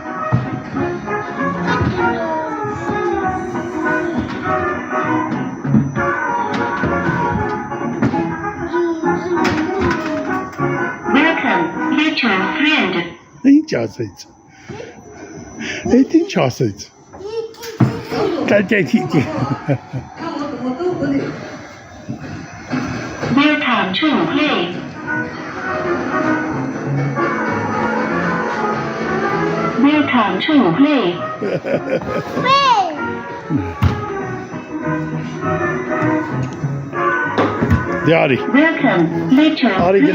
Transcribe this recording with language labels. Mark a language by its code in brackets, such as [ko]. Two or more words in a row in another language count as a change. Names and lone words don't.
[en] Welcome, mutual friend. [hy] Ինչ ասեց։ Այդ ինչ ասեց։ Տա-տա-տի-տի։ [en] Welcome to play. Welcome to play. [hy] Դե արի, [en] Welcome, mutual [hy] արի [en] friend.